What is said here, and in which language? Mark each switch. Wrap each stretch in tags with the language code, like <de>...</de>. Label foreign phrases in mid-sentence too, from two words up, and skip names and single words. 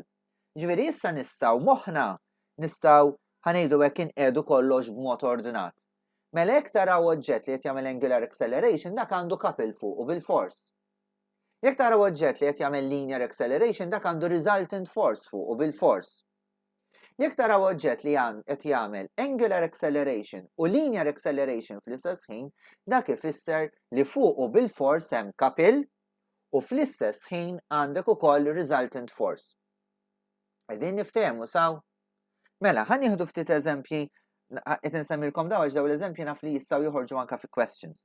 <mt>Ġifieri issa moħħna nistgħu ħanejdu hekk inqiegħdu kollox b'mod ordinat. Mela jekk taraw oġġett li qed jagħmel</mt> <en>angular acceleration</en> <mt>dak għandu couple fuqu bil-force. Jekk taraw oġġett li qed jagħmel</mt> <en>linear acceleration</en> <mt>dak għandu</mt> <en>resultant force</en> <mt>fuqu bil-force. Jekk taraw oġġett li qed jagħmel</mt> <en>angular acceleration</en> <mt>u</mt> <en>linear acceleration</en> <mt>fl-istess ħin, dak ifisser li fuq u bil-fors hemm couple u fl-istess ħin għandek ukoll</mt> <en>resultant force.</en> <mt>Qegħdin niftehmu saw? Mela, ħan nieħdu ftit eżempji, qed insemmilkom daw għax daw l-eżempji naf li jistgħu joħorġu anke fi questions.</mt>